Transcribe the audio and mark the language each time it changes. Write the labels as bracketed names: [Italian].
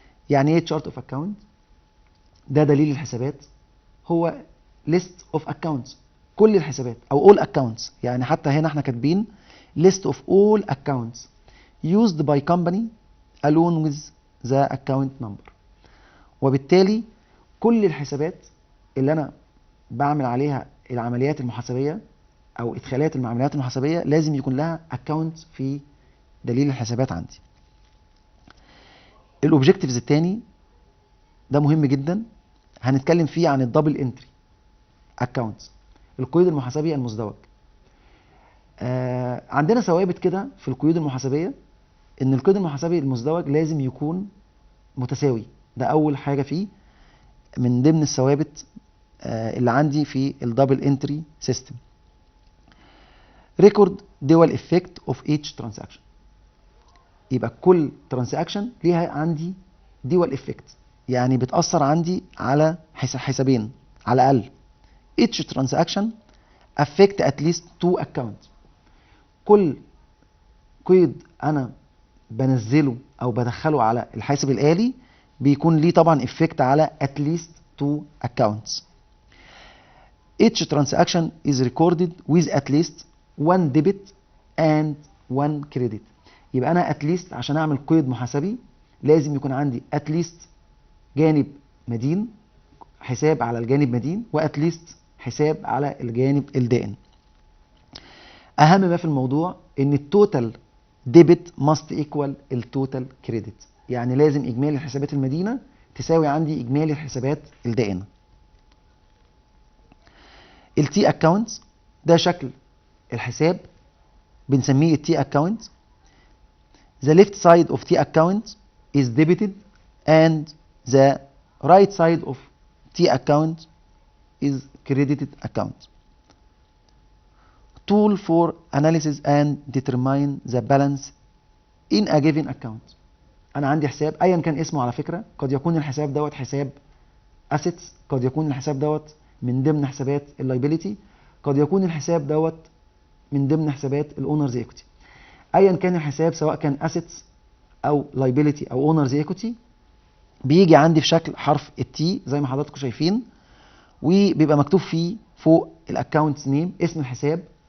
[Arabic] يعني ايه chart of account؟ ده دليل الحسابات، هو [English] list of accounts [Arabic] كل الحسابات او [English] all accounts. [Arabic] يعني حتى هنا احنا كاتبين [English] list of all accounts used by company along with the account number. [Arabic] وبالتالي كل الحسابات اللي انا بعمل عليها العمليات المحاسبيه او ادخالات العمليات المحاسبيه لازم يكون لها اكونت في دليل الحسابات عندي. الاوبجكتيفز الثاني ده مهم جدا هنتكلم فيه عن الدبل انتري اكونتس، القيد المحاسبي المزدوج. عندنا ثوابت كده في القيود المحاسبيه ان القيد المحاسبي المزدوج لازم يكون متساوي. ده اول حاجه فيه من ضمن الثوابت اللي عندي في الدبل انتري سيستم. ريكورد دول افكت اوف ايتش ترانزاكشن. يبقى كل ترانزاكشن ليها عندي دول افكت، يعني بتاثر عندي على حسابين على الاقل. [English] each transaction affect at least 2 accounts. [Arabic] كل قيد انا بنزله او بدخله على الحاسب الآلي بيكون ليه طبعا افكت على [English] at least 2 accounts. each transaction is recorded with at least 1 debit and 1 credit. [Arabic] يبقى انا at least عشان اعمل قيد محاسبي لازم يكون عندي at least جانب مدين، حساب على الجانب مدين، وات ليست حساب على الجانب الدائن. اهم ما في الموضوع ان التوتال ديبت ماست ايكوال التوتال كريدت، يعني لازم اجمالي الحسابات المدينه تساوي عندي اجمالي الحسابات الدائنه. التي اكونت ده شكل الحساب بنسميه التي اكونت. [English] The left side of T account is debited and the right side of T account is credited account. Tool for analysis and determine the balance in a given account. [Arabic] أنا عندي حساب أيا كان اسمه على فكرة، قد يكون الحساب دوت حساب assets، قد يكون الحساب دوت من ضمن حسابات اللايبيليتي، قد يكون الحساب دوت من ضمن حسابات الاونرز ايكوتي. ايا كان الحساب سواء كان assets او liability او اونرز ايكوتي بيجي عندي في شكل حرف التي زي ما حضراتكم شايفين، وبيبقى مكتوب فيه فوق الاكونت نيم اسم الحساب.